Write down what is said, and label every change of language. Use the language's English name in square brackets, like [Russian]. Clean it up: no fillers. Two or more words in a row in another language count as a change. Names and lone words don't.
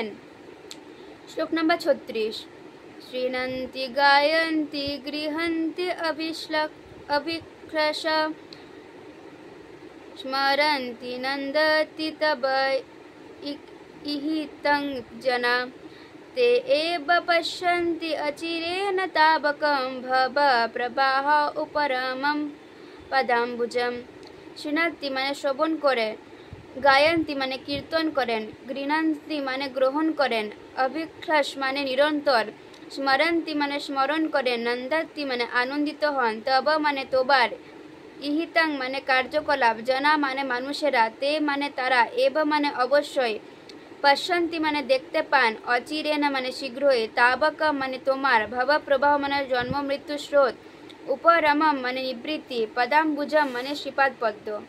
[Bangla] শ্লোক নম্বর [Sanskrit] 36। শ্রীনন্তি গায়ন্তি গৃহন্তি অভিক্রশ স্মরন্তি নন্দতি তব ইহিতং জনা ते एव पश्यन्ति अचिरेण तावकं भव प्रवाह उपरमं पदाम्बुजम। [Bangla] শৃণন্তি মানে শ্রবণ করেন, গায়ন্তি মানে কীর্তন করেন, গৃহন্তি মানে গ্রহণ করেন, অভিক্রশ মানে নিরন্তর, স্মরন্তি মানে স্মরণ করেন, নন্দতি মানে আনন্দিত হন, তব মানে তোবার, ইহিতং মানে কার্যকলাপ, জনা মানে মানুষেরা, তে মানে তারা, এব মানে অবশ্যই, পশ্যন্তি মানে দেখতে পান, অচিরেণ মানে শীঘ্রই, তাবক মানে তোমার, ভব প্রবাহ মানে জন্ম মৃত্যু স্রোত, উপরমম মানে নিবৃত্তি, পদাম্বুজম মানে শ্রীপাদ পদ্ম।